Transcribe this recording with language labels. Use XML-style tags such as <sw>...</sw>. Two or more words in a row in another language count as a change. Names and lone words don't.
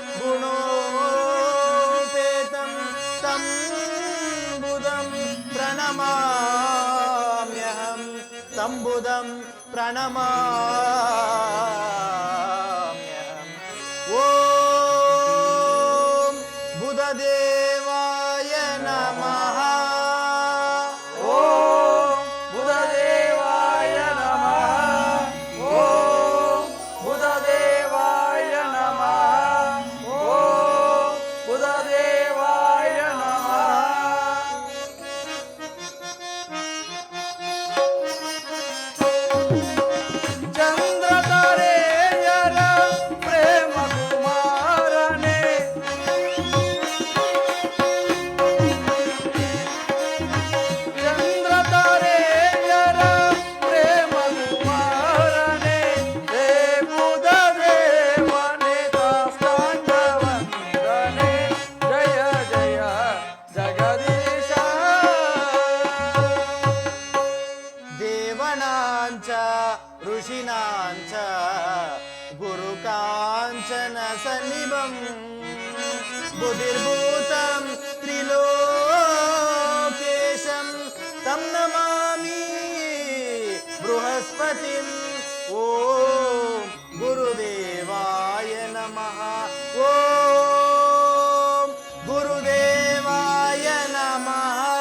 <sa>गुणोपेतं तं बुधं प्रणमाम्यहं तं बुधं प्रणमाम्यहम् ॐ बुधदेवाय नमः ॐ बुधदेवाय नमः ॐ बुधदेवाय नमः ॐ बुधदेवाय नमः ಓಂ ಬುಧದೇವಾಯ ನಮಃ</sa> <kn>ಚಂದ್ರತಾರೆಯರ ಪ್ರೇಮ ಕುಮಾರನೇ ಚಂದ್ರತಾರೆಯರ ಪ್ರೇಮ ಕುಮಾರನೇ ಹೇ ಬುಧ ದೇವನೇ ಸಾಷ್ಟಾಂಗ ವಂದನೆ ಜಯ ಜಯ ಜಗದೀಶ</kn> <sa>देवनाञ्च ऋषीणाञ्च गुरुकाञ्चन सन्निभं बुधिर्भूतं त्रिलोकेशं तं नमामि बृहस्पतिं ॐ गुरुदेवाय नमः ॐ गुरुदेवाय नमः</sa>